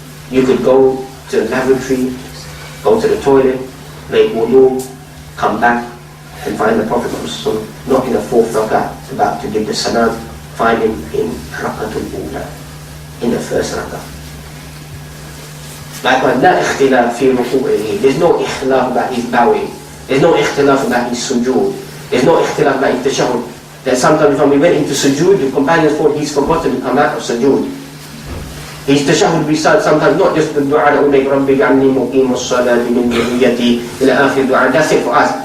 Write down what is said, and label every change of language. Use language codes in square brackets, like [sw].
[en] You could go to the lavatory, go to the toilet, make wudu, come back and find the Prophet Muhammad ﷺ, not in the fourth rak'ah, about to give the salam, find him in Raqatul Ula, in the first rak'ah. Likewise, [ar] لا اختلاف في ركوعه. [en] There's no ikhtilaf about his bowing. There's no ikhtilaf about his sujood. There's no ikhtilaf about his tashahhud. That sometimes when we went into sujood, the companions thought he's forgotten to come out of sujood. His tashahhud recites sometimes not just the dua that we make, [ar] Rabbi ja'alni muqim as-salati min dhurriyyati [en] ila akhir dua. That's it for us.